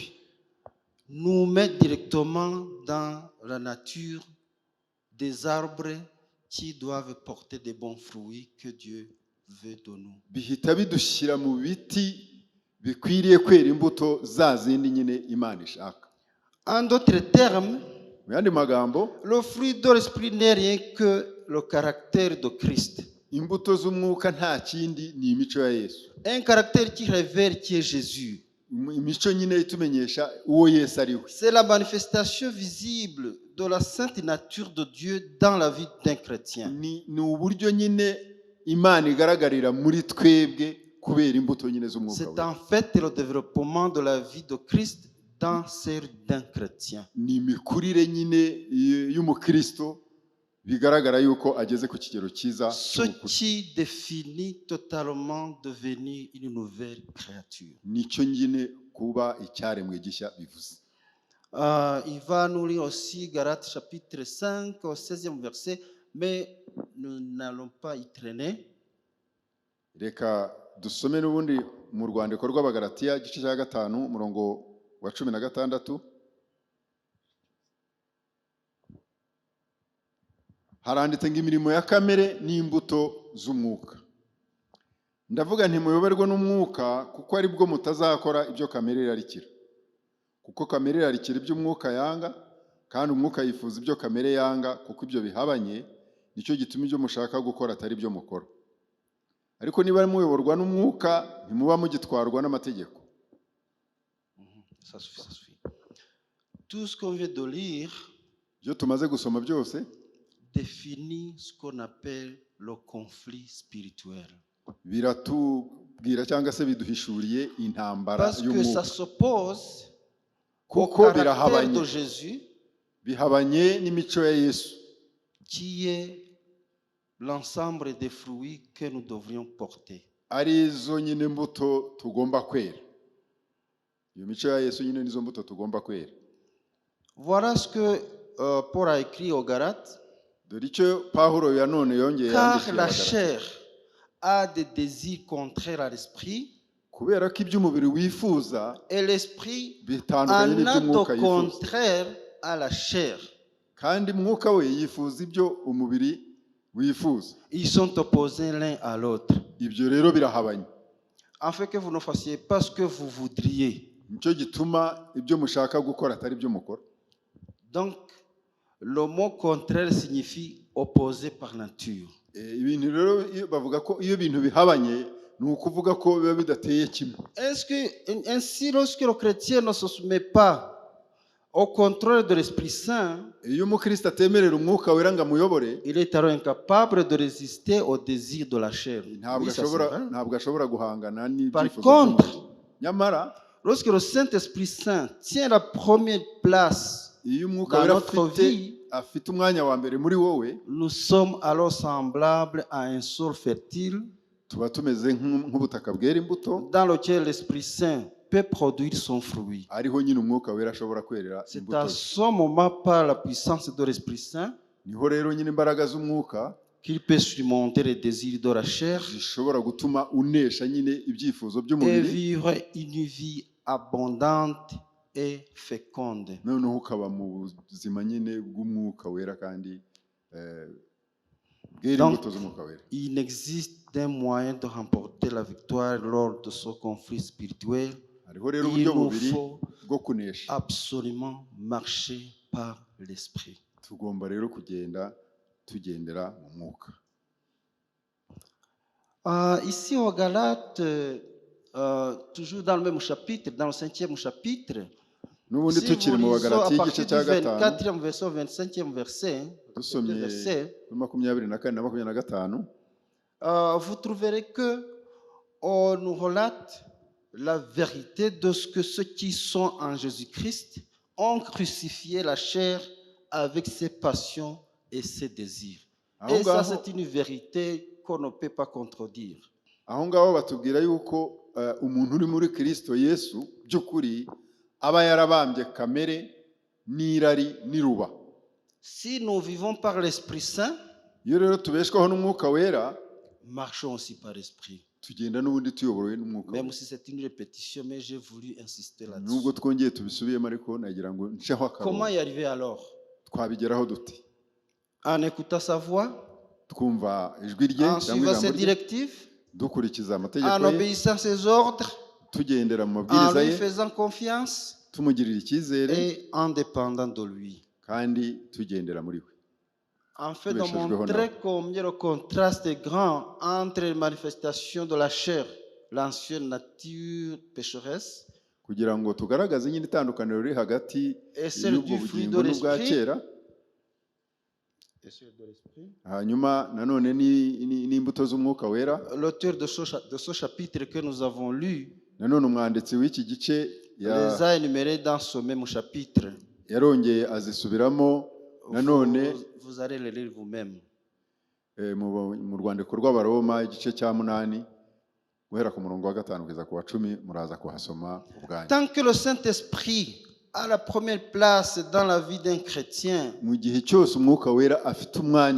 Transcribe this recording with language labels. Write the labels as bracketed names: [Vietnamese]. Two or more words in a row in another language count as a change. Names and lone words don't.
[French] nous met directement dans la nature des arbres qui doivent porter des bons fruits que Dieu veut de nous. [Kinyarwanda] bihita bidushyira mu biti bikwiriye kwera imbuto za zindi nyine Imana ishaka. [French] En d'autres termes, [Kinyarwanda] Mu yandi magambo, [French] le fruit de l'esprit n'est rien que le caractère de Christ. [Kinyarwanda] imbuto z'umwuka nta kindi ni imico ya Yesu. [French] Un caractère qui révèle qui est Jésus. [Kinyarwanda] Imico nyine itumenyesha uwo Yesu ari we. [French] C'est la manifestation visible de la sainte nature de Dieu dans la vie d'un chrétien. [Kinyarwanda] Ni uburyo nyine Imana igaragarira muri twebwe kubera imbuto nyine z'umwuka. [French] C'est en fait le développement de la vie de Christ dans celle d'un chrétien. [Kinyarwanda] Ni imikurire nyine y'umukristo bigaragara yuko ageze ku kigero cyiza [French] Ce qui définit totalement devenir une nouvelle créature. [Kinyarwanda] nicyo nyine kuba icyaremwe gishya bivuze. [French] Il va nous lire aussi Galates chapitre 5 au 16e verset, mais nous n'allons pas y traîner. [Kinyarwanda] Reka dusome n'ubundi mu rwandiko rw'Abagalatiya igice cya 5 umurongo wa 16. haranditse ngo imirimo ya kamere n'imbuto z'umwuka. Ndavuga ntimuyoberwe n'umwuka kuko ari bwo mutazakora ibyo kamere irarikira. Kuko kamere irarikira ibyo umwuka yanga, kandi umwuka yifuza ibyo kamere yanga, kuko ibyo bihabanye, nicyo gituma ibyo mushaka gukora atari byo mukora. Ariko niba muyoborwa n'umwuka, ntimuba mugitwarwa n'amategeko. [French] Ça suffit, ça suffit. Tout ce qu'on vient de lire [Kinyarwanda] Ibyo tumaze gusoma byose [French] définit ce qu'on appelle le conflit spirituel. [Kinyarwanda] biratubwira cyangwa se biduhishuriye intambara [French] Parce que ça [Kinyarwanda] y'umwuka. [French] s'oppose au [Kinyarwanda] Kuko [French] caractère [Kinyarwanda] birahabanye, [French] de Jésus [Kinyarwanda] bihabanye n'imico ya Yesu, [French] qui est l'ensemble des fruits que nous devrions porter. [Kinyarwanda] ari zo nyine mbuto tugomba kwera. Iyo mico ya Yesu nyine nizo mbuto tugomba kwera. [French] Voilà ce que Paul a écrit aux Galates. [Kinyarwanda] Dore icyo Pawulo yanone yongeye [French] Car [Kinyarwanda] yandikira [French] la [Kinyarwanda] Abagalati. [French] chair a des désirs contraires à l'esprit, [Kinyarwanda] Kubera ko iby'umubiri wifuza [French] et l'esprit [Kinyarwanda] bitandukanye [French] en a [Kinyarwanda] n'iby'umwuka [French] au [Kinyarwanda] yifuza, [French] contraire à la chair. [Kinyarwanda] kandi umwuka we yifuza ibyo umubiri wifuza. [French] Ils sont opposés l'un à l'autre, [Kinyarwanda] Ibyo rero birahabanye. [French] afin que vous ne fassiez pas ce que vous voudriez. [Kinyarwanda] Nicyo gituma ibyo mushaka gukora atari byo mukora. [French] Donc, le mot contraire signifie opposé par nature. [Kinyarwanda] Ibintu rero bavuga ko iyo ibintu bihabanye ni ukuvuga ko biba bidateye kimwe. [French] Est-ce que ainsi, lorsque le chrétien ne se soumet pas au contrôle de l'Esprit Saint, [Kinyarwanda] Iyo umukristo atemerera umwuka wera ngo amuyobore, [French] il est alors incapable de résister aux désirs de la chair. [Kinyarwanda] ntabwo [French] Oui, ça, c'est vrai. [Kinyarwanda] ashobora guhangana [French] Par [Kinyarwanda] n'ibyifuzo [French] contre, [Kinyarwanda] by'umubiri. Nyamara [French] lorsque le Saint-Esprit Saint tient la première place [Kinyarwanda] iyo umwuka [French] dans [Kinyarwanda] wera [French] notre vie, [Kinyarwanda] afite umwanya wa mbere muri wowe, [French] nous sommes alors semblables à un sol fertile [Kinyarwanda] tuba tumeze nk'ubutaka bwera imbuto, [French] dans lequel l'Esprit Saint peut produire son fruit. [Kinyarwanda] ariho nyine umwuka wera ashobora kwerera [French] C'est [Kinyarwanda] imbuto [French] à [Kinyarwanda] ze. [French] ce moment, par la puissance de l'Esprit Saint, [Kinyarwanda] Niho rero nyine imbaraga z'umwuka [French] qu'il peut surmonter les désirs de la chair [Kinyarwanda] zishobora gutuma unesha nyine ibyifuzo [French] et [Kinyarwanda] by'umubiri, [French] vivre une vie abondante et féconde. [Kinyarwanda] noneho ukaba mu buzima nyine bw'umwuka wera kandi bwera [French] Donc, [Kinyarwanda] imbuto z'umwuka wera. [French] il n'existe d'un moyen de remporter la victoire lors de ce conflit spirituel. [Kinyarwanda] Hariho rero [French] Il [Kinyarwanda] uburyo [French] nous [Kinyarwanda] bubiri [French] faut [Kinyarwanda] bwo kunesha. [French] absolument marcher par l'Esprit. [Kinyarwanda] Tugomba rero kugenda tugendera mu mwuka. [French] Ici au Galates, toujours dans le même chapitre, dans le 5e chapitre, [Kinyarwanda] N'ubundi [French] si [Kinyarwanda] tukiri [French] vous [Kinyarwanda] mu [French] lisez à [Kinyarwanda] Bagalati [French] partir [Kinyarwanda] igice [French] du [Kinyarwanda] cya gatanu [French] 24e verset au 25e verset, [Kinyarwanda] dusomye [French] verset, [Kinyarwanda] kuri 24 na 25, [French] vous trouverez que on nous relate la vérité de ce que ceux qui sont en Jésus-Christ ont crucifié la chair avec ses passions et ses désirs. [Kinyarwanda] Aho [French] Et ça, [Kinyarwanda] ngaho- [French] c'est une vérité qu'on ne peut pas contredire. [Kinyarwanda] aho ngaho batubwira yuko umuntu uri muri Kristo Yesu by'ukuri aba yarabambye kamere n'irari n'iruba. [French] Si nous vivons par l'Esprit Saint, [Kinyarwanda] Iyo rero tubeshwaho n'umwuka wera, [French] marchons aussi par l'Esprit. [Kinyarwanda] tugenda n'ubundi tuyoborowe n'umwuka [French] Même [Kinyarwanda] wera. [French] si c'est une répétition, mais j'ai voulu insister [Kinyarwanda] Nubwo [French] là-dessus. [Kinyarwanda] twongeye tubisubiyemo ariko nagira ngo nceho [French] Comment [Kinyarwanda] akarongo. [French] y arriver alors? [Kinyarwanda] Twabigeraho dute? [French] En écoutant sa voix, [Kinyarwanda] Twumva ijwi rye [French] en [Kinyarwanda] cyangwa [French] suivant ses [Kinyarwanda] ijambo rye, [French] directives, [Kinyarwanda] dukurikiza [French] en [Kinyarwanda] amategeko ye, [French] obéissant à ses ordres, [Kinyarwanda] tugendera mu [French] en [Kinyarwanda] mabwiriza [French] lui [Kinyarwanda] ye, [French] faisant confiance [Kinyarwanda] tumugirira icyizere [French] et en dépendant de lui. [Kinyarwanda] kandi tugendera muri we. [French] En fait, de [Kinyarwanda] Tubeshejweho [French] montrer [Kinyarwanda] nawe. [French] combien le contraste est grand entre les manifestations de la chair, l'ancienne nature pécheresse, [Kinyarwanda] Kugira ngo tugaragaze nyine itandukaniro riri hagati [French] et celle [Kinyarwanda] y'ubwo [French] du fruit [Kinyarwanda] bugingo [French] de [Kinyarwanda] n'ubwa [French] l'esprit, [Kinyarwanda] kera, [French] et celle de l'esprit. [Kinyarwanda] hanyuma nanone n'imbuto z'umwuka wera. [French] L'auteur de ce chapitre que nous avons lu [Kinyarwanda] Nanone umwanditsi w'iki gice [French] les a énumérés dans ce même chapitre. [Kinyarwanda] yarongeye azisubiramo nanone [French] Vous allez le lire vous-même. [Kinyarwanda] mu rwandiko rw'Abaroma igice cya 8 guhera ku murongo wa 5 kugeza ku wa 10, muraza kuhasoma ubwanyu. [French] Tant que le Saint-Esprit a la première place dans la vie d'un chrétien, [Kinyarwanda] Mu gihe cyose umwuka wera afite umwanya